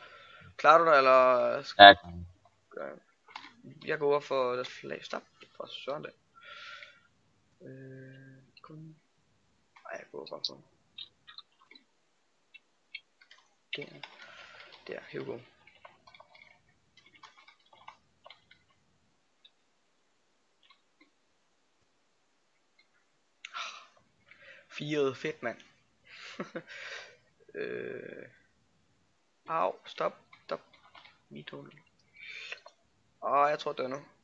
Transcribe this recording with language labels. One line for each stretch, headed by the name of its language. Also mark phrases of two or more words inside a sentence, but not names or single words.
Danish: Klarer du dig, eller... Ja, jeg klarer mig. Jeg går over for deres flag. Stop. For søren da. Kun... Ej, jeg går bare for... Der,
English: here we go.
Danish: Firet, fedt mand. Au, stop. Mitol. Jeg tror det er nu.